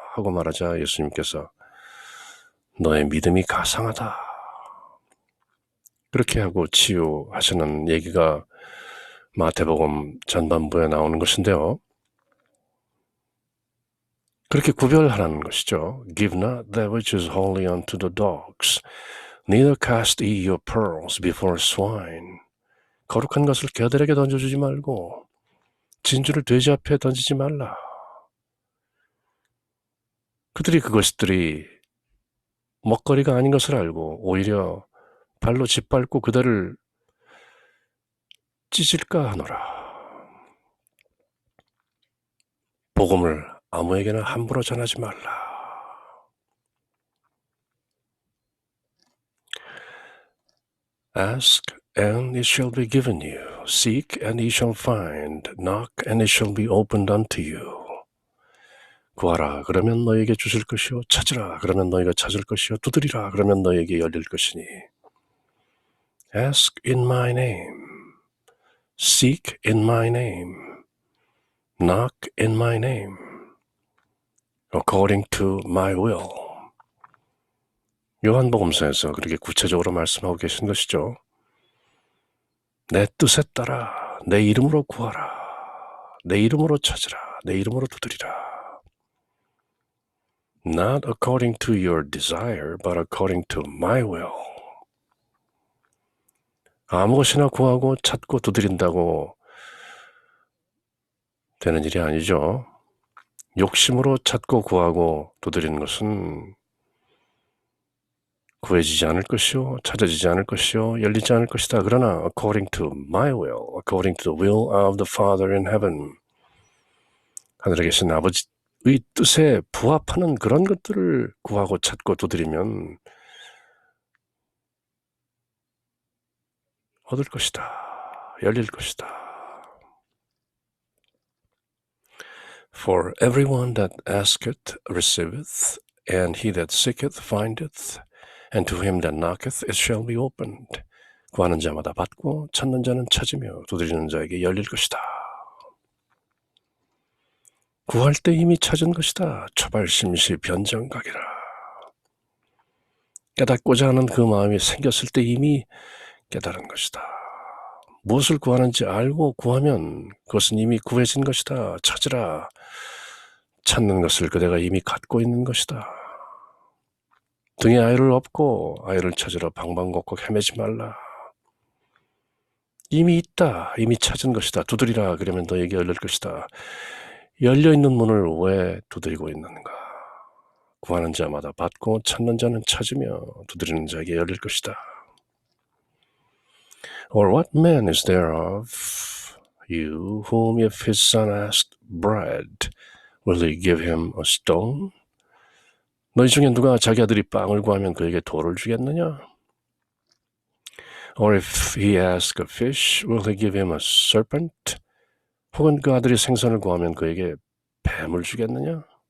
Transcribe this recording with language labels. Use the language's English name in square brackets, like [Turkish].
[Korean] 하고 말하자 예수님께서 너의 믿음이 가상하다. 그렇게 하고 치유하시는 얘기가 마태복음 전반부에 나오는 것인데요. 그렇게 구별하라는 것이죠. [English] Give not that which is holy unto the dogs, neither cast ye your pearls before swine. [Korean] 거룩한 것을 개들에게 던져주지 말고 진주를 돼지 앞에 던지지 말라. 그들이 그것들이 먹거리가 아닌 것을 알고 오히려 발로 짓밟고 그들을 찢을까 하노라. 복음을 아무에게나 함부로 전하지 말라. [English] Ask and it shall be given you. Seek and ye shall find. Knock and it shall be opened unto you. [Korean] 구하라 그러면 너에게 주실 것이요 찾으라 그러면 너희가 찾을 것이요 두드리라 그러면 너에게 열릴 것이니. [English] Ask in my name. Seek in my name. Knock in my name. According to my will. [Korean] 요한복음서에서 그렇게 구체적으로 말씀하고 계신 것이죠. 내 뜻에 따라 내 이름으로 구하라. 내 이름으로 찾으라. 내 이름으로 두드리라. [English] Not according to your desire, but according to my will. [Korean] 아무 것이나 구하고 찾고 두드린다고 되는 일이 아니죠. 욕심으로 찾고 구하고 두드리는 것은 구해지지 않을 것이요, 찾아지지 않을 것이요, 열리지 않을 것이다. 그러나 [English] according to my will, according to the will of the Father in heaven, [Korean] 하늘에 계신 아버지의 뜻에 부합하는 그런 것들을 구하고 찾고 두드리면 얻을 것이다. 열릴 것이다. [English] For everyone that asketh receiveth, and he that seeketh findeth, and to him that knocketh it shall be opened. [Korean] 구하는 자마다 받고 찾는 자는 찾으며 두드리는 자에게 열릴 것이다. 구할 때 이미 찾은 것이다. 초발심시 변정각이라. 깨닫고자 하는 그 마음이 생겼을 때 이미 깨달은 것이다. 무엇을 구하는지 알고 구하면 그것은 이미 구해진 것이다. 찾으라. 찾는 것을 그대가 이미 갖고 있는 것이다. 등에 아이를 업고 아이를 찾으러 방방곡곡 헤매지 말라. 이미 있다. 이미 찾은 것이다. 두드리라. 그러면 너에게 열릴 것이다. 열려있는 문을 왜 두드리고 있는가? 구하는 자마다 받고 찾는 자는 찾으며 두드리는 자에게 열릴 것이다. [English] Or what man is there of you whom if his son asked bread, will he give him a stone? [Korean] 너희 중에 누가 자기 아들이 빵을 구하면 그에게 돌을 주겠느냐? [English] Or if he ask a fish, will he give him a serpent? [Korean] 혹은 그 아들이 생선을 구하면 그에게 뱀을 주겠느냐?